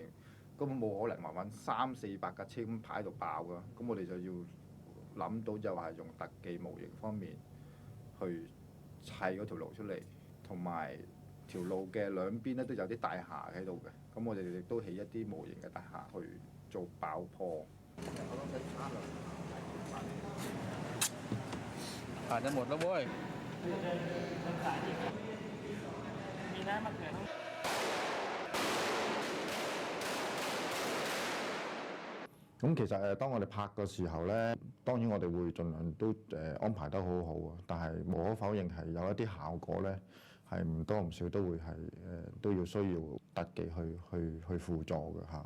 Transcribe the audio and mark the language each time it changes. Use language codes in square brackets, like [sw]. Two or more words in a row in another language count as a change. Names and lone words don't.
[yue] 根本冇可能慢慢300-400架車咁排喺度爆㗎，咁我哋就要諗到就係用特技模型方面去砌嗰條路出嚟，同埋條路嘅兩邊咧都有啲大廈喺度嘅，咁我哋亦都起一啲模型嘅大廈去做爆破。 [th] ผ่านจะหมดแล้วเว้ย มีน้ำมะเขือ [yue] 咁其實當我哋拍嘅時候咧，當然我哋會盡量都安排得好好啊。但係無可否認係有一啲效果咧，係唔多唔少都會係都要需要特技去輔助嘅嚇。